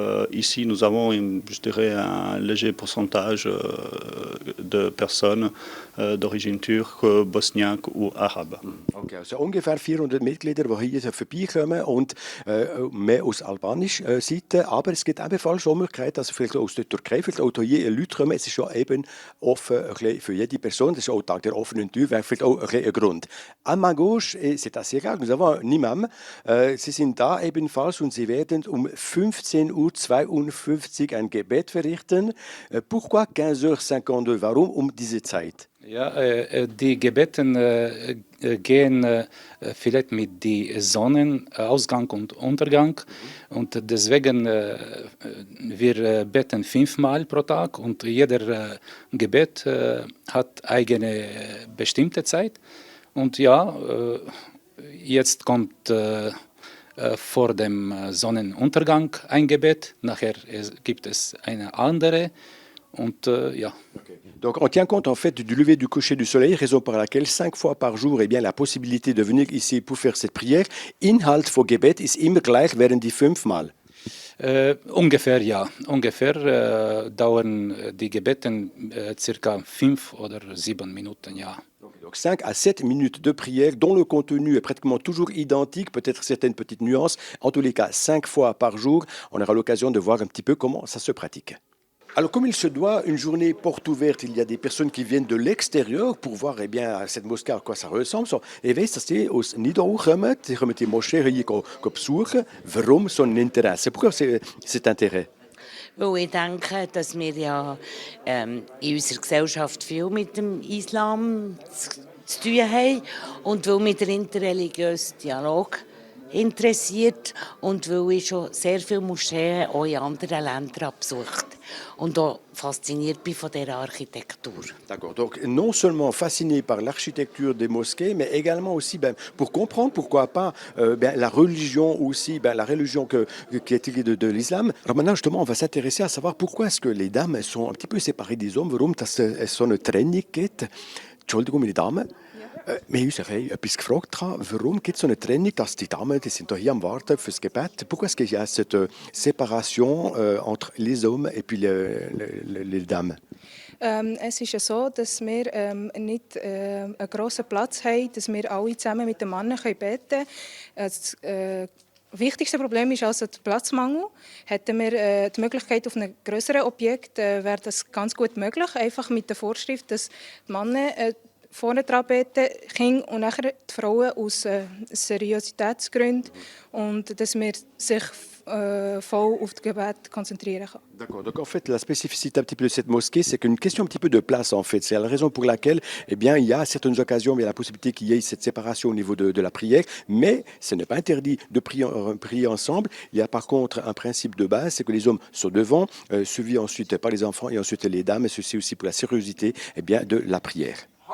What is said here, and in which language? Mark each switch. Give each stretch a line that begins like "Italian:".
French: Ici, nous avons, je dirais, un léger pourcentage de personnes d'origine turque, bosniaque ou arabe.
German: Okay, also ungefähr 400 Mitglieder, die hier vorbeikommen und mehr aus albanischer Seite. Aber es gibt ebenfalls schon Möglichkeiten, dass vielleicht aus der Türkei vielleicht auch hier Leute kommen. Es ist schon eben offen für jede Person. Das ist auch Tag der offenen Tür, wäre vielleicht auch ein Grund.
French: À ma gauche, c'est assez rare, nous avons un imam.
German: Sie sind da ebenfalls und sie werden um 15:52 Uhr ein Gebet verrichten.
French: Pourquoi 15:52?
German: Warum um diese Zeit? Ja, die Gebeten gehen vielleicht mit dem Sonnenausgang und Untergang. Und deswegen wir beten 5-mal pro Tag und jeder Gebet hat eigene bestimmte Zeit. Und ja, jetzt kommt vor dem Sonnenuntergang ein Gebet, nachher gibt es eine andere und ja. Okay.
French: Donc on tient compte en fait du lever du coucher du soleil, raison par laquelle 5 fois par jour eh bien, la possibilité de venir ici pour faire cette prière.
German: Inhalt von Gebet ist immer gleich während die 5-mal. Ungefähr ja. Ungefähr dauern die Gebeten circa 5 oder 7 Minuten, ja.
French: Donc 5 à 7 minutes de prière dont le contenu est pratiquement toujours identique, peut-être certaines petites nuances. En tous les cas, 5 fois par jour, on aura l'occasion de voir un petit peu comment ça se pratique. Alors, comme il se doit, une journée porte ouverte, il y a des personnes qui viennent de l'extérieur pour voir eh bien, cette mosquée à quoi ça ressemble.
German: So, ich weiss, dass die aus Nidau kommen, die kommen die Moschee hier besuchen. Warum so ein Interesse?
French: Pourquoi cet intérêt?
German: Weil ich denke, dass wir ja in unserer Gesellschaft viel mit dem Islam zu tun haben und weil mich der interreligiöse Dialog interessiert und weil ich schon sehr viele Moscheen auch in anderen Ländern besucht und auch fasziniert bin von dieser Architektur.
French: D'accord. Donc non seulement fasciné par l'architecture des mosquées, mais également aussi pour comprendre pourquoi pas la religion aussi, la religion qui est tirée de l'islam. Alors maintenant justement, on va s'intéresser à savoir pourquoi est-ce que les dames sont un petit peu séparées des hommes,
German: warum es so eine Trennung gibt. Entschuldigung, meine Damen. Wir haben uns etwas gefragt, warum gibt es so eine Trennung, dass die Damen, die sind hier am Warten fürs Gebet.
French: Pourquoi est-ce qu'il y a cette séparation entre les hommes et puis les dames?
German: Es ist ja so, dass wir nicht einen grossen Platz haben, dass wir alle zusammen mit den Männern beten können. Das wichtigste Problem ist also der Platzmangel. Hätten wir die Möglichkeit auf einem grösseren Objekt, wäre das ganz gut möglich. Einfach mit der Vorschrift, dass die Männer vorne dran beten, Kinder und nachher die Frauen aus Seriositätsgründen und dass wir sich voll auf das Gebet konzentrieren kann.
French: D'accord. Donc en fait, la spécificité un petit peu de cette mosquée, c'est qu'une question un petit peu de place en fait. C'est la raison pour laquelle, eh bien, il y a à certaines occasions, il y a la possibilité qu'il y ait cette séparation au niveau de la prière, mais ce n'est pas interdit de prier ensemble. Il y a par contre un principe de base, c'est que les hommes sont devant, suivis ensuite par les enfants et ensuite les dames. Et ceci aussi pour la sérieuxité, eh bien, de la prière.